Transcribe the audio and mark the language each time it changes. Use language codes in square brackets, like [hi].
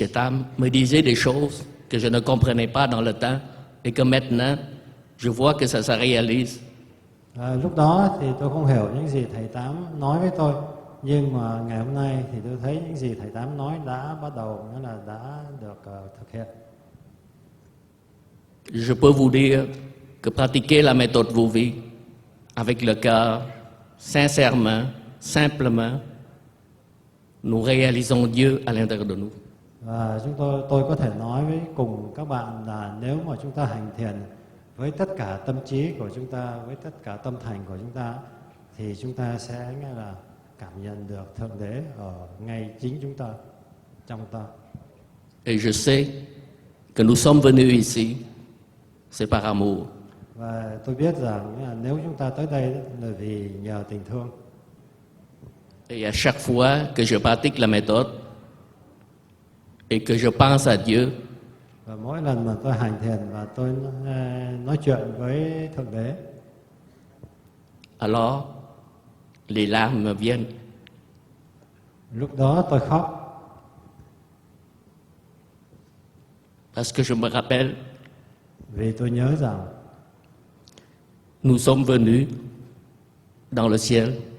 [fr] Tam me disait des choses que je ne comprenais pas dans le temps et que maintenant, je vois que ça se réalise. [vi] Lúc đó thì tôi không hiểu những gì Thầy Tám nói với tôi, nhưng mà ngày hôm nay thì tôi thấy những gì Thầy Tám nói đã bắt đầu nghĩa là đã được thực hiện. [fr] Je peux vous dire que pratiquer la méthode vô vi avec le cœur, sincèrement, simplement, nous réalisons Dieu à l'intérieur de nous. [vi] Và tôi có thể nói với cùng các bạn là nếu mà chúng ta hành thiền với tất cả tâm trí của chúng ta, với tất cả tâm thành của chúng ta, thì chúng ta sẽ nghe là cảm nhận được Thượng Đế ở ngay chính chúng ta, trong ta. [fr] Et je sais que nous sommes venus ici, c'est par amour. [vi] Và tôi biết rằng là nếu chúng ta tới đây là vì nhờ tình thương. [fr] Et à chaque fois que je pratique la méthode et que je pense à Dieu, [vi] Và mỗi lần mà tôi hành thiền và tôi nói chuyện với Thượng Đế, [fr] alors les larmes me viennent. [vi] lúc đó tôi khóc. [fr] Parce que je me rappelle, [vi] Vì tôi nhớ rằng [fr] nous sommes venus dans le ciel